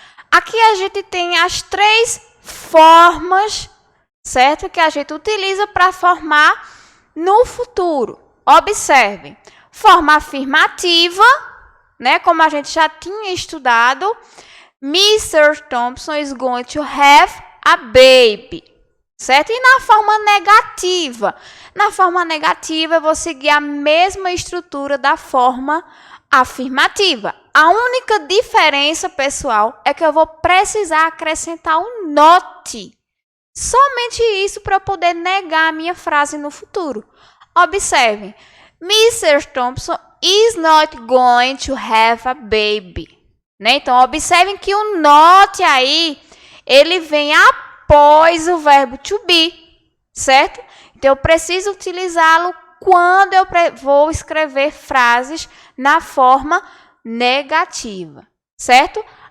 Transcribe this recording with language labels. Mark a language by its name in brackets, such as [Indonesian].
[Portuguese] Aqui a gente tem as três formas, certo? Que a gente utiliza para formar no futuro. Observem. Forma afirmativa, né? Como a gente já tinha estudado. [English] Mr. Thompson is going to have a baby, [Portuguese] certo? E na forma negativa? Na forma negativa, eu vou seguir a mesma estrutura da forma afirmativa. A única diferença, pessoal, é que eu vou precisar acrescentar um not. Somente isso para eu poder negar a minha frase no futuro. Observem. Mr. [English] Thompson is not going to have a baby. [Portuguese] Né? Então, observem que o not aí, ele vem após o verbo to be, certo? Então, eu preciso utilizá-lo quando eu vou escrever frases na forma negativa, certo?